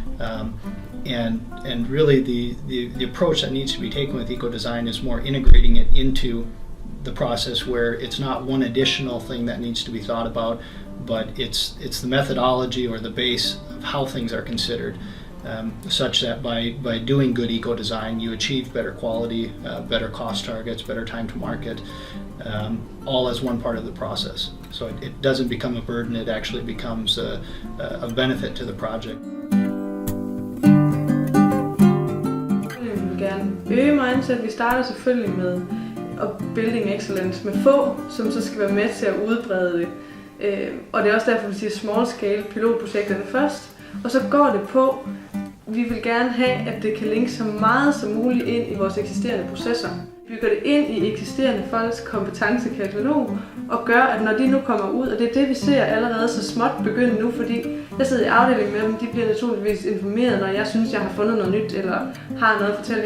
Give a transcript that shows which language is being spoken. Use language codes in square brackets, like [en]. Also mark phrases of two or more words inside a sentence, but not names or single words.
[en] And really the approach that needs to be taken with eco-design is more integrating it into the process, where it's not one additional thing that needs to be thought about, but it's the methodology or the base of how things are considered, such that by doing good eco-design you achieve better quality, better cost targets, better time to market, all as one part of the process. So it doesn't become a burden, it actually becomes a benefit to the project. [da] Øge mindset. Vi starter selvfølgelig med [en] building excellence [da] med få, som så skal være med til at udbrede det. Og det er også derfor, vi siger [en] small scale [da] pilotprojekterne først. Og så går det på, vi vil gerne have, at det kan linke så meget som muligt ind i vores eksisterende processer. Vi bygger det ind i eksisterende folks kompetencekatalog og gør, at når de nu kommer ud, og det er det, vi ser allerede så småt begynde nu, fordi jeg sidder i afdeling med dem, de bliver naturligvis informeret, når jeg synes, jeg har fundet noget nyt, eller har noget at fortælle.